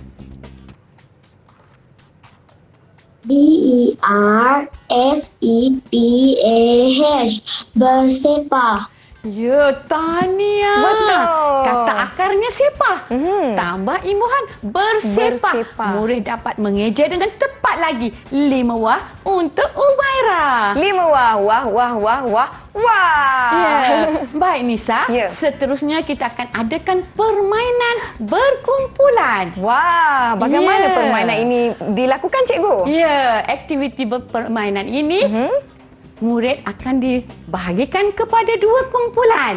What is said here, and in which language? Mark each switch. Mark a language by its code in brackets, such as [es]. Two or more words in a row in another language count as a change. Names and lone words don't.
[ms] BERSEPAH. Bersepah. Ya, tahniah. Betul. Kata akarnya sepah. Tambah imbuhan bersepah. Bersepah. Murid dapat mengeja dengan tepat lagi. 5 wah untuk Umairah. 5 wah, wah, wah, wah, wah, wah. Ya. Baik Nisa, Ya. seterusnya kita akan adakan permainan berkumpulan. Wah, bagaimana Ya. permainan ini dilakukan cikgu? Ya, aktiviti permainan ini murid akan dibahagikan kepada 2 kumpulan.